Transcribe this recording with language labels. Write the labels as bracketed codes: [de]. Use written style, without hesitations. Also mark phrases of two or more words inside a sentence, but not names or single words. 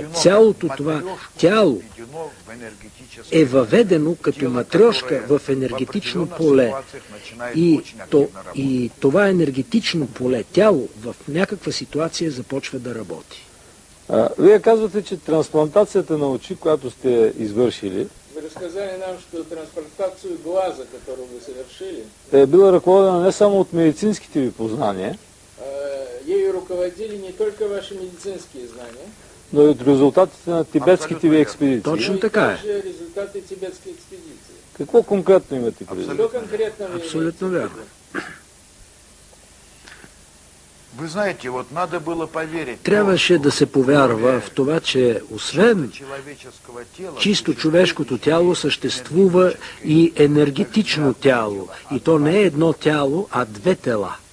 [bg] Цялото това тяло е въведено като матрьошка в енергетично поле. И това енергетично поле, тяло, в някаква ситуация започва да работи. Вие казвате, че трансплантацията на очи, която сте извършили, [ru] Вы рассказали нам, что трансплантацию глаза, которую вы совершили, [bg] е била ръководена не само от медицинските ви познания, [ru] ею руководили не только ваши медицинские знания, [bg] но и от резултатите на тибетските ви експедиции. Точно така е. [ru] даже результаты тибетской экспедиции. [bg] Какво конкретно имате предвид? [ru] Что конкретно вы [bg] Абсолютно [ru] имеете в [bg] вярно. [ru] виду? [bg] Трябваше да се повярва в това, че освен чисто човешкото тяло съществува и енергетично тяло. И то не е едно тяло, а две тела.